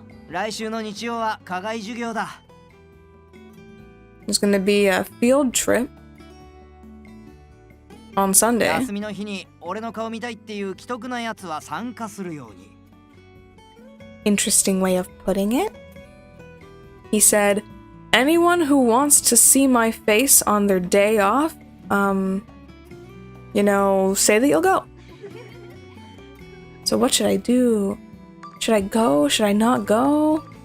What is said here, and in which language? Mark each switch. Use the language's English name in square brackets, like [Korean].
[Japanese] 来週の日曜は課外授業だ。 [English] There's gonna be a field trip on Sunday. [Japanese] 休みの日に俺の顔見たいっていう既得なやつは参加するように。 [English] Interesting way of putting it. He said, anyone who wants to see my face on their day off, you know, say that you'll go. So what should I do? Should I go? Should I not go?